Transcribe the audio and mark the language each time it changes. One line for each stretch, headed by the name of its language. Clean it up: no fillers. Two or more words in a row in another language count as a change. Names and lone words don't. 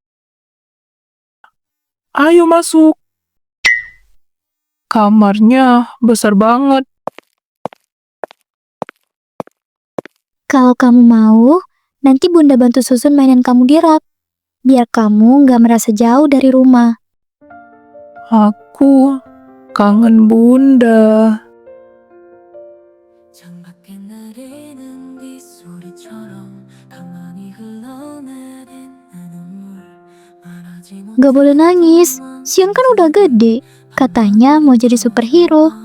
Indonesian: Ayo masuk. Kamarnya besar banget. Kalau kamu mau, nanti Bunda bantu susun mainan kamu di rak. Biar kamu nggak merasa jauh dari rumah. Aku kangen Bunda.
Korean: 창밖에 내리는 빗소리처럼 가만히 흘러내린 내 눈물 말하지
Indonesian: Gak boleh nangis. Sion kan udah gede. Katanya mau jadi superhero.